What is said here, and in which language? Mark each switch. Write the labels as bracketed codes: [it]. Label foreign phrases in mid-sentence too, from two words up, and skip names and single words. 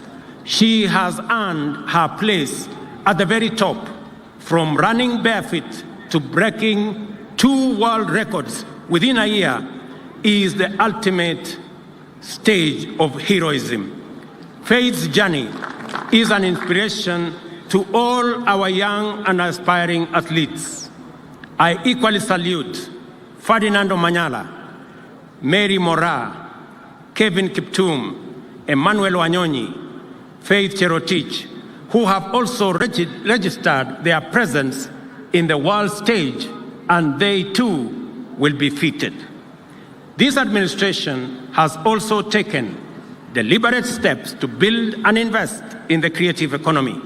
[en] She has earned her place at the very top, from running barefoot to breaking 2 world records within a year, is the ultimate stage of heroism. Faith's journey is an inspiration to all our young and aspiring athletes. I equally salute Ferdinando Manyala, Mary Mora, Kevin Kiptum, Emmanuel Wanyonyi, Faith Cherotich, who have also registered their presence in the world stage, and they too will be feted. This administration has also taken deliberate steps to build and invest in the creative economy.